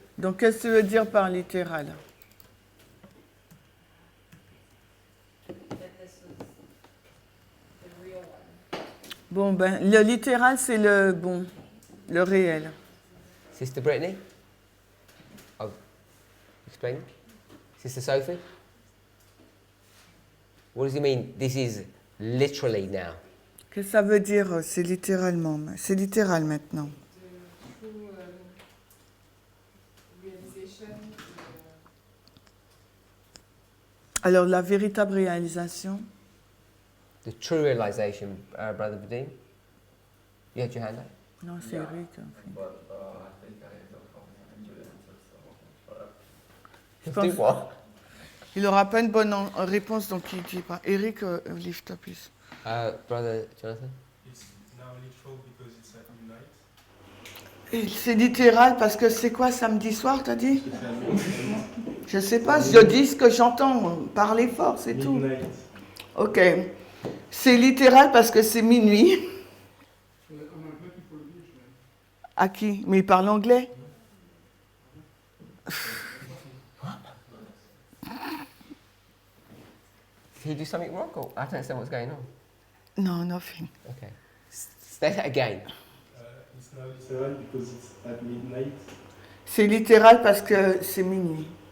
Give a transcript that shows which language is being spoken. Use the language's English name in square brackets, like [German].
[French] Donc qu'est-ce que ça veut dire par littéral? [English] That this was the real one. [French] Bon ben le littéral c'est le réel. [English] Sister Brittany? Oh, explain. Sister Sophie? What does he mean? This is literally now. [French] Qu'est-ce que ça veut dire c'est littéralement? C'est littéral maintenant. [English] The true realization. [French] Alors la véritable réalisation, [English] The true realization, Brother Vadim? You had your hand up? [French] non c'est [English] Yeah. [French] Eric. En fait. [English] But I think I don't have any answers, so whatever. [French] Je [English] Do [French] pense- [English] what? [French] Il n'aura pas une bonne réponse donc il dit pas. [English] Eric, lift up please. Brother Jonathan? It's now literal because it's at midnight. [French] Et c'est littéral parce que c'est quoi samedi soir t'as dit? Je sais pas, je dis ce que j'entends, parler fort c'est tout. [English] Midnight. Ok. [French] C'est littéral parce que c'est minuit. En anglais, il faut le dire, je À qui? Mais il parle anglais? [English] Did he do something wrong? Or I don't understand what's going on. Non, nothing. Okay. Say that again. It's now literal because it's at midnight. [French] C'est littéral parce que c'est minuit.